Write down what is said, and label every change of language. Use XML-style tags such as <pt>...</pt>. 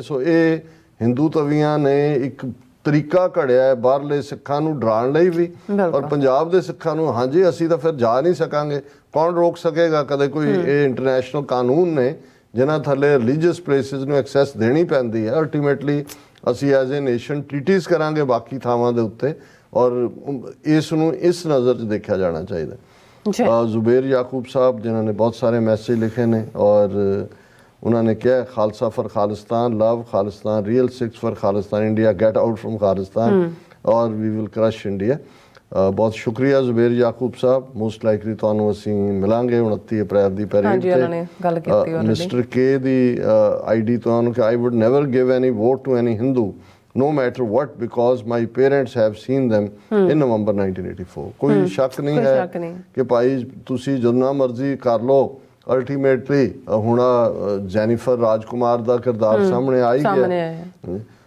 <pa>ਸੋ ਇਹ ਹਿੰਦੂ ਤਵੀਆਂ ਨੇ ਇੱਕ ਤਰੀਕਾ ਘੜਿਆ ਹੈ ਬਾਹਰਲੇ ਸਿੱਖਾਂ ਨੂੰ ਡਰਾਉਣ ਲਈ ਵੀ, ਔਰ ਪੰਜਾਬ ਦੇ ਸਿੱਖਾਂ ਨੂੰ ਹਾਂਜੀ ਅਸੀਂ ਤਾਂ ਫਿਰ ਜਾ ਨਹੀਂ ਸਕਾਂਗੇ। ਕੌਣ ਰੋਕ ਸਕੇਗਾ? ਕਦੇ ਕੋਈ ਇਹ ਇੰਟਰਨੈਸ਼ਨਲ ਕਾਨੂੰਨ ਨੇ ਜਿਨ੍ਹਾਂ ਥੱਲੇ ਰਿਲੀਜੀਅਸ ਪਲੇਸਿਸ ਨੂੰ ਐਕਸੈਸ ਦੇਣੀ ਪੈਂਦੀ ਹੈ। ਅਲਟੀਮੇਟਲੀ ਅਸੀਂ ਐਜ਼ ਏ ਨੇਸ਼ਨ ਟ੍ਰੀਟੀਜ਼ ਕਰਾਂਗੇ ਬਾਕੀ ਥਾਵਾਂ ਦੇ ਉੱਤੇ, ਔਰ ਇਸ ਨੂੰ ਇਸ ਨਜ਼ਰ 'ਚ ਦੇਖਿਆ ਜਾਣਾ ਚਾਹੀਦਾ। ਜ਼ੁਬੇਰ ਯਾਕੂਬ ਸਾਹਿਬ ਜਿਨ੍ਹਾਂ ਨੇ ਬਹੁਤ ਸਾਰੇ ਮੈਸੇਜ ਲਿਖੇ ਨੇ ਔਰ ਉਹਨਾਂ ਨੇ ਕਿਹਾ</pa> <en>Khalsa for Khalistan, love Khalistan, real Sikhs for Khalistan, India get out from Khalistan और we will crush India.</en> <hi>बहुत शुक्रिया</hi> <pa>ਜ਼ੁਬੇਰ ਯਾਕੂਬ ਸਾਹਿਬ। ਮੋਸਟ ਲਾਈਕਲੀ ਤੁਹਾਨੂੰ ਅਸੀਂ ਮਿਲਾਂਗੇ 29 ਅਪ੍ਰੈਲ ਦੀ ਪੈਰੇਡ ਤੇ।</pa> <en>Mister K ਦੀ ID ਤੁਹਾਨੂੰ ਕਿ I would never give any vote to any Hindu no matter what because my parents have seen them in November 1984।</en> <pa>ਕੋਈ ਸ਼ੱਕ ਨਹੀਂ ਹੈ ਕਿ ਭਾਈ ਤੁਸੀਂ ਜਿੰਨਾ ਮਰਜ਼ੀ ਕਰ ਲਓ, ਅਲਟੀਮੇਟਲੀ ਹੁਣ ਜੈਨੀਫਰ ਰਾਜਕੁਮਾਰ ਦਾ ਕਿਰਦਾਰ ਸਾਹਮਣੇ ਆ ਹੀ ਗਿਆ।</pa>